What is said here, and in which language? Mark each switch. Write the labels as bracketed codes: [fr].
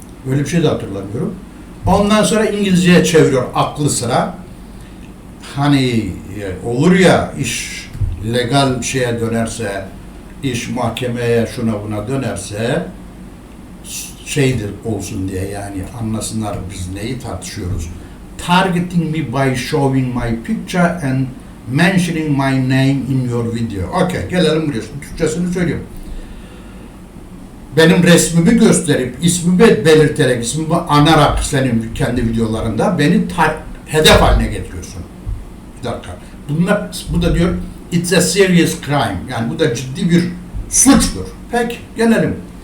[tr] Öyle bir şey de hatırlamıyorum. Ondan sonra İngilizceye çeviriyor aklı sıra. Hani olur ya, iş legal şeye dönerse, iş mahkemeye şuna buna dönerse şeydir olsun diye, yani anlasınlar biz neyi tartışıyoruz. [en] Targeting me by showing my picture and mentioning my name in your video. [tr] Okay, gelelim buraya. Türkçesini söylüyorum. Benim resmimi gösterip, ismimi belirterek, ismimi anarak senin kendi videolarında beni hedef haline getiriyorsun. Bir dakika. Bu da diyor, [en] it's a serious crime. [tr] Yani bu da ciddi bir suçtur. Peki, gelelim.